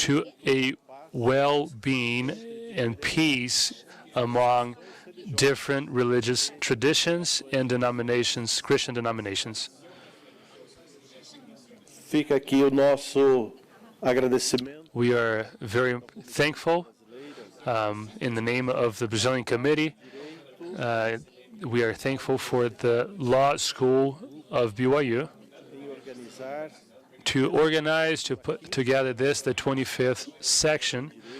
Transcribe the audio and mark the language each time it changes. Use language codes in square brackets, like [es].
[en] to a well-being and peace among different religious traditions and denominations, Christian denominations. [pt] Fica aqui o nosso agradecimento [en] We are very thankful in the name of the Brazilian Committee. We are thankful for the Law School of BYU [pt] em organizar [en] to organize, to put together this, the 25th section,